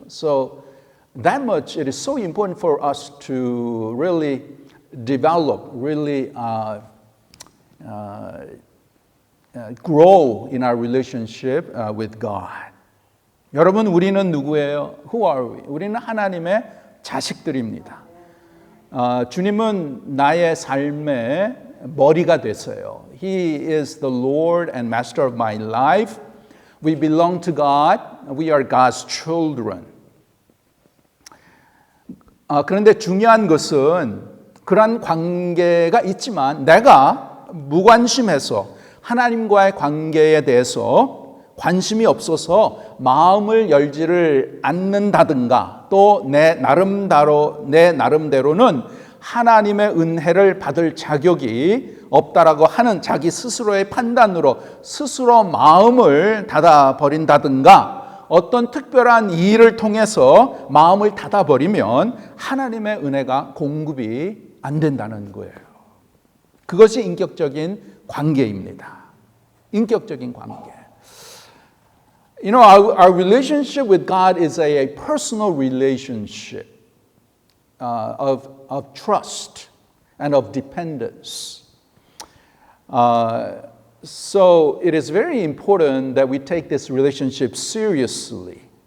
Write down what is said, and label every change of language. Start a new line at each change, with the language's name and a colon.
English: So that much it is so important for us to really develop, really grow in our relationship with God.
Korean: 여러분, 우리는 누구예요?
English: Who are we?
Korean: 우리는 하나님의 자식들입니다. 주님은 나의 삶의 머리가 됐어요.
English: He is the Lord and Master of my life. We belong to God. We are God's children.
Korean: 그런데 중요한 것은 그런 관계가 있지만 내가 무관심해서 하나님과의 관계에 대해서 관심이 없어서 마음을 열지를 않는다든가 또 내 나름대로는 하나님의 은혜를 받을 자격이 없다라고 하는 자기 스스로의 판단으로 스스로 마음을 닫아버린다든가 어떤 특별한 일을 통해서 마음을 닫아버리면 하나님의 은혜가 공급이 안 된다는 거예요. 그것이 인격적인 관계입니다. 인격적인 관계.
English: You know, our relationship with God is a personal relationship of trust and of dependence. So it is very important that we take this relationship seriously.